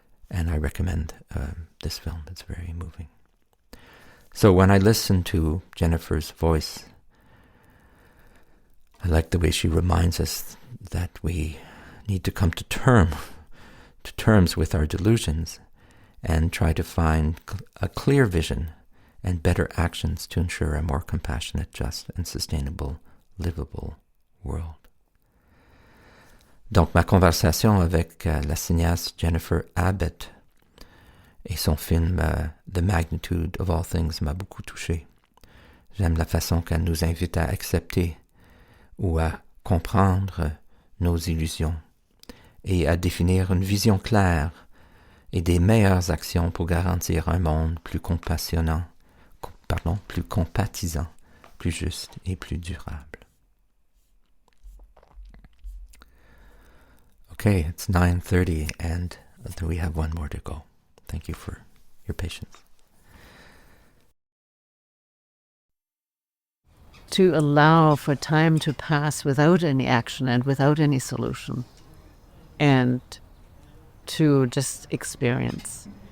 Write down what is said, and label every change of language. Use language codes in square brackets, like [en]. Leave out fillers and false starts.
[en] And I recommend this film. It's very moving. So when I listen to Jennifer's voice, I like the way she reminds us that we need to come to terms with our delusions and try to find a clear vision and better actions to ensure a more compassionate, just, and sustainable, livable world. [fr] Donc, ma conversation avec la cinéaste Jennifer Abbott Et son film The Magnitude of All Things m'a beaucoup touché. J'aime la façon qu'elle nous invite à accepter ou à comprendre nos illusions et à définir une vision claire et des meilleures actions pour garantir un monde plus compassionnant, plus compatisant, plus juste et plus durable. [en] Okay, it's 9:30 and we have one more to go. Thank you for your patience. To allow for time to pass without any action and without any solution, and to just experience.